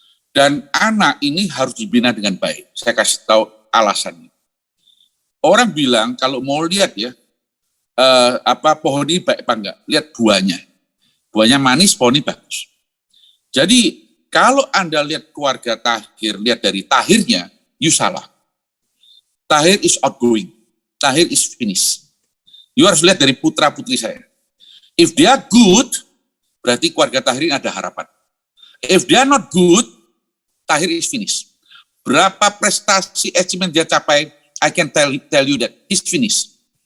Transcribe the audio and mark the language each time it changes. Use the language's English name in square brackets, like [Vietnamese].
[Indonesian] Dan anak ini harus dibina dengan baik. Saya kasih tahu alasannya. Orang bilang kalau mau lihat ya, pohon ini baik apa enggak, lihat buahnya. Buahnya manis, pohon ini bagus. Jadi kalau Anda lihat keluarga Tahir, lihat dari Tahirnya, [English] you [Indonesian] salah. [English] Tahir is outgoing, Tahir is finished. You [Indonesian] harus lihat dari putra-putri saya. [English] If they are good, [Indonesian] berarti keluarga Tahir ini ada harapan. [English] If they are not good, Tahir is finished. [Indonesian] Berapa prestasi achievement dia capai, [English] I can tell you that he's finished.